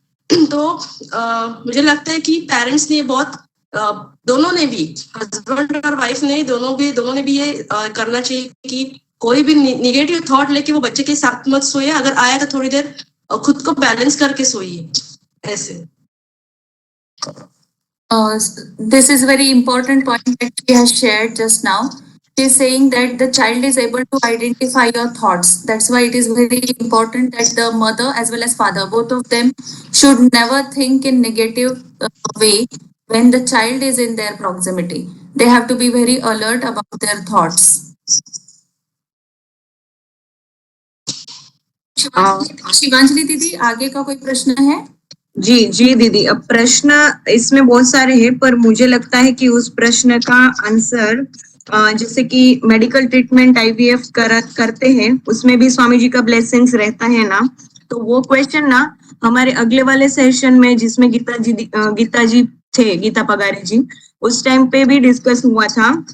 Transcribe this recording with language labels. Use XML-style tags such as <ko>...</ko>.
<hi>तो मुझे लगता है कि पेरेंट्स ने बहुत दोनों ने भी, हस्बैंड और वाइफ ने दोनों ने भी ये करना चाहिए कि कोई भी निगेटिव थॉट लेके वो बच्चे के साथ मत सोइए। अगर आया तो थोड़ी देर खुद को बैलेंस करके सोइए ऐसे।</hi> <en>This is very important point that she has shared just now. She is saying that the child is able to identify your thoughts. That's why it is very important that the mother as well as father, both of them, should never think in negative way when the child is in their proximity. They have to be very alert about their thoughts.</en> <hi>Shivanjali दीदी, आगे का कोई प्रश्न है? जी दीदी, अब प्रश्न इसमें बहुत सारे हैं, पर मुझे लगता है कि उस प्रश्न का आंसर जैसे कि मेडिकल ट्रीटमेंट आईवीएफ करते हैं, उसमें भी स्वामी जी का ब्लेसिंग्स रहता है ना, तो वो क्वेश्चन ना हमारे अगले वाले सेशन में जिसमें गीता जी थे, गीता पगारे जी, उस टाइम पे भी डिस्कस हुआ था</hi>